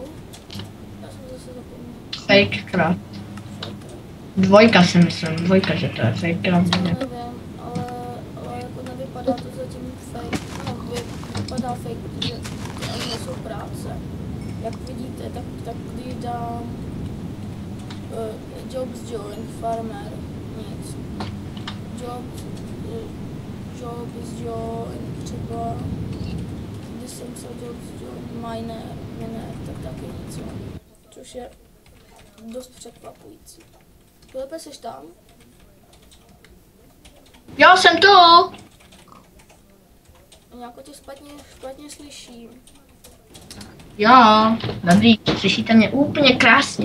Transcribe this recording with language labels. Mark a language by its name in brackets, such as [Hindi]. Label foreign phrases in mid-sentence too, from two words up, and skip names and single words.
[Czech] Já jsem zase zapomněl. Fake craft. Dvojka si myslím, dvojka, že to je fake craft. Já nevím, ale jako nevypadá to zatím fake. No, vypadá fake, protože to ani nejsou práce. Jak vidíte, tak když dám [English] jobs join farmer, [Czech] nic. [English] Jobs join [Czech] třeba, když jsem psal [English] jobs join miner, [Czech] tak taky nic. Což je dost překvapující. Filipe, seš tam? Já jsem tu! Nějako tě špatně slyším. Jo, dobrý, slyšíte mě úplně krásně.